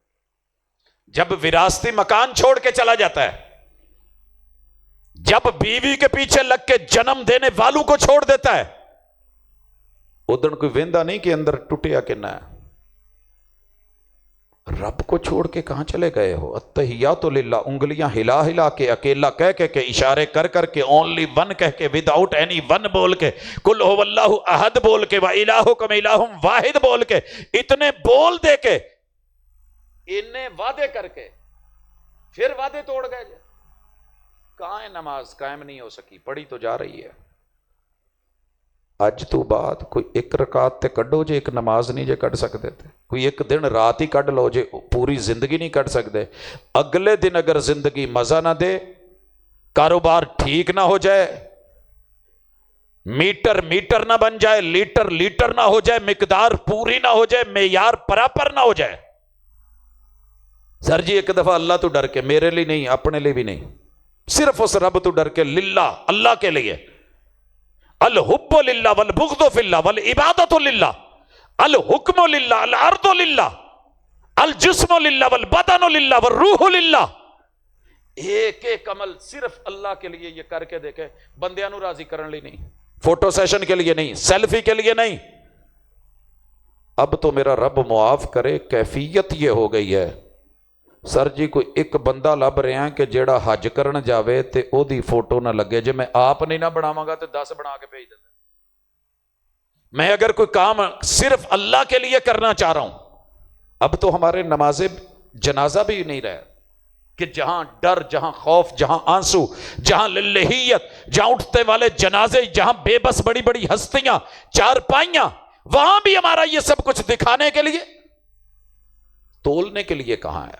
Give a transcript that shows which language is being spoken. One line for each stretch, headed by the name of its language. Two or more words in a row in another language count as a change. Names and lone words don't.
Urdu: جب وراثتی مکان چھوڑ کے چلا جاتا ہے، جب بیوی کے پیچھے لگ کے جنم دینے والوں کو چھوڑ دیتا ہے،
Punjabi: ادھر کوئی ویندا نہیں کہ اندر ٹوٹیا کہ نہ.
Urdu: رب کو چھوڑ کے کہاں چلے گئے ہو؟
Arabic: التحیات للہ.
Urdu: انگلیاں ہلا ہلا کے، اکیلا کہہ کے اشارے کر کے،
English: only one
Urdu: کہہ کے،
English: without any one
Urdu: بول کے،
Arabic: قل هو اللہ احد
Urdu: بول کے،
Arabic: وَإِلَٰهُكُمْ إِلَٰهٌ واحد
Urdu: بول کے، اتنے بول دے کے، انہیں وعدے کر کے پھر وعدے توڑ گئے. کہاں ہے نماز؟ قائم نہیں ہو سکی، پڑھی تو جا رہی ہے.
Punjabi: اج تو بعد کوئی ایک رکعت تے کڈو جے، ایک نماز نہیں جے کڈ سکتے تھے. کوئی ایک دن رات ہی کڈ لو جے، پوری زندگی نہیں کڈ سکتے.
Urdu: اگلے دن اگر زندگی مزہ نہ دے، کاروبار ٹھیک نہ ہو جائے، میٹر نہ بن جائے، لیٹر نہ ہو جائے، مقدار پوری نہ ہو جائے، معیار پراپر نہ ہو جائے. سر جی ایک دفعہ اللہ تو ڈر کے، میرے لیے نہیں، اپنے لیے بھی نہیں، صرف اس رب تو ڈر کے، للہ، اللہ کے لیے.
Arabic: الحب للہ والبغض فی اللہ والعبادۃ للہ، الحکم للہ، الارض للہ، الجسم للہ والبدن للہ والروح للہ.
Urdu: ایک ایک عمل صرف اللہ کے لیے یہ کر کے دیکھے.
Punjabi: بندیاں نو راضی کرن لی نہیں،
English: photo session
Urdu: کے لیے نہیں، سیلفی کے لیے نہیں. اب تو میرا رب معاف کرے، کیفیت یہ ہو گئی ہے سر جی کوئی ایک بندہ لب رہے ہیں کہ
Punjabi: جیڑا حج کرن جاوے تے او دی فوٹو نہ لگے. جے میں آپ نہیں نہ بناواں گا تے 10 بنا کے بھیج دینا.
Urdu: میں اگر کوئی کام صرف اللہ کے لیے کرنا چاہ رہا ہوں، اب تو ہمارے نماز جنازہ بھی نہیں رہا کہ جہاں ڈر، جہاں خوف، جہاں آنسو، جہاں للہیت، جہاں اٹھتے والے جنازے، جہاں بے بس بڑی بڑی ہستیاں، چارپائیاں، وہاں بھی ہمارا یہ سب کچھ دکھانے کے لیے، تولنے کے لیے کہاں ہے.